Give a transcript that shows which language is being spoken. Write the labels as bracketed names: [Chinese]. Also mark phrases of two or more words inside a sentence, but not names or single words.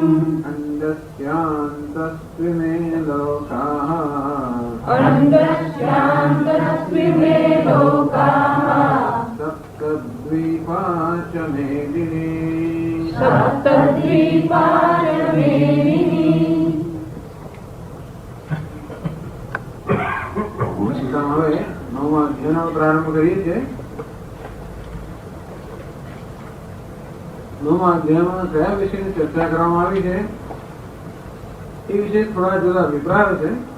[Sanskrit] अण्डस्यान्तस्त्रिमे लोकाः अण्डस्यान्तस्त्रिमे लोकाः सप्तद्वीपा च मेदिनी सप्तद्वीपा च मेदिनी। [Gujarati] હવે નવમા અધ્યાયનો પ્રારંભ કરીએ છીએ. નવમા અધ્યાયમાં કયા વિષયની ચર્ચા કરવામાં આવી છે એ વિશે થોડા જુદા અભિપ્રાયો છે.